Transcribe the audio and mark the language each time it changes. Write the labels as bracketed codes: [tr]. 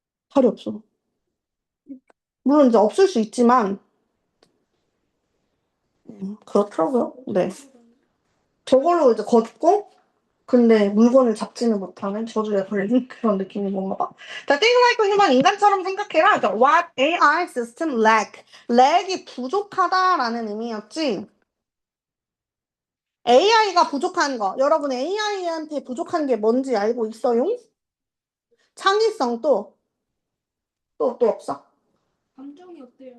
[ko] 다리 없어. 물론 이제 없을 수 있지만, 그렇더라고요. 네. 저걸로 이제 걷고, 근데 물건을 잡지는 못하는 저주에 걸린 그런 느낌인 건가 봐. [en] 자, think like a human, [ko] 인간처럼 생각해라. [en] 자, what AI system lack? [ko] lack이 부족하다라는 의미였지. AI가 부족한 거. 여러분 AI한테 부족한 게 뭔지 알고 있어요? 창의성 또 없어? 감정이 어때요?